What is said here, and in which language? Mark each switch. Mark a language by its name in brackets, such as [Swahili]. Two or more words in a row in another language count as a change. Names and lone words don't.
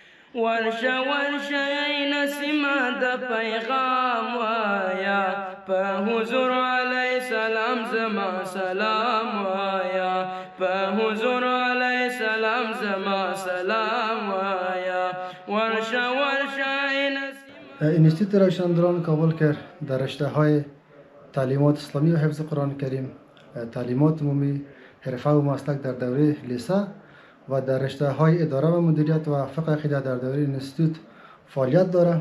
[Pashto] ورشه ورشه ای نسیمه د پیغام وایا، په حضور علیه السلام زما سلام وایا، په حضور علیه السلام زما سلام وایا. ورشه ورشه ای نسیمه. [Persian] اینستیتوت روشندران کابل کرد در رشته های تعلیمات اسلامی و حفظ قرآن کریم، تعلیمات عمومی، حرفه و مسلک در دوره لیسه و در رشته های اداره و مدیریت و فقه عقیده در دوره اینستیتوت فعالیت داره.